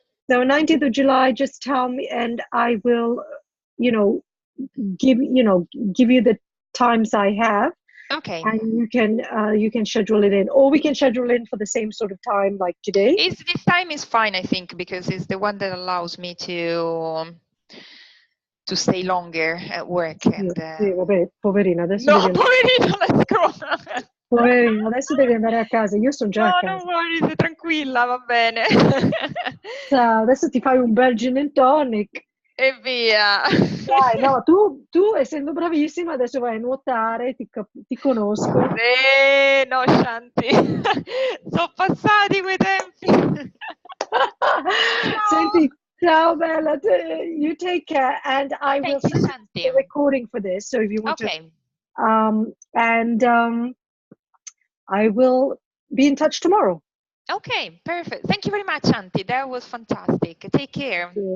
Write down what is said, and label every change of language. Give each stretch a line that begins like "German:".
English: So 19th of July, just tell me, and I will, give you the times I have. Okay. And you can schedule it in, or we can schedule in for the same sort of time like today. This time is fine, I think, because it's the one that allows me to stay longer at work. And,
Italian: sì, vabbè, poverina, adesso no, devi andare... poverina,
English: let's go.
Italian: Poverina, adesso devi andare a casa. Io sono già a casa. No, non worry, sei tranquilla, va bene. Ciao, adesso ti fai un bel gin and tonic. E via. Dai, no, tu essendo bravissima adesso vai a nuotare, ti conosco. No, Shanti, sono passati quei tempi. Senti, ciao bella,
English: you take care, and I will send the recording for this, so if you want to, and I will be in touch tomorrow. Okay, perfect. Thank you very much, Shanti. That was fantastic. Take care.